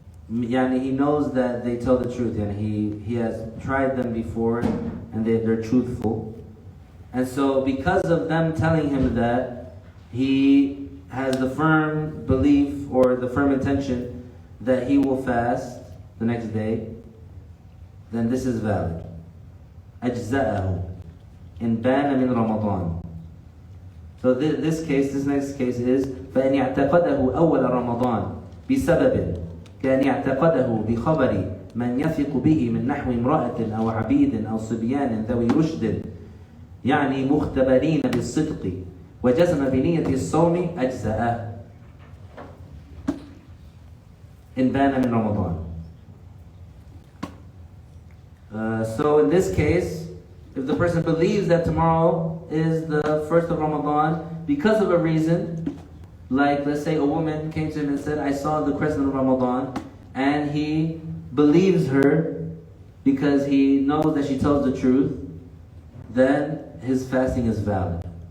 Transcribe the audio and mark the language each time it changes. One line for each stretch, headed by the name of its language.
English: he knows that they tell the truth, and he has tried them before and they're truthful, and so because of them telling him that, he has the firm belief or the firm intention that he will fast the next day, then this is valid.
Arabic: أجزأه إن بان من رمضان.
English: So this next case is
Arabic: فإن اعتقده أول رمضان بسبب كأن اعتقده بخبر من يثق به من نحو امرأة أو عبيد أو صبيان ذوي رشد مختبرين بالصدق وجزم بنية الصوم أجزأه إن بان من رمضان.
English: So in this case, if the person believes that tomorrow is the first of Ramadan because of a reason, like let's say a woman came to him and said, I saw the crescent of Ramadan, and he believes her because he knows that she tells the truth, then his fasting is valid.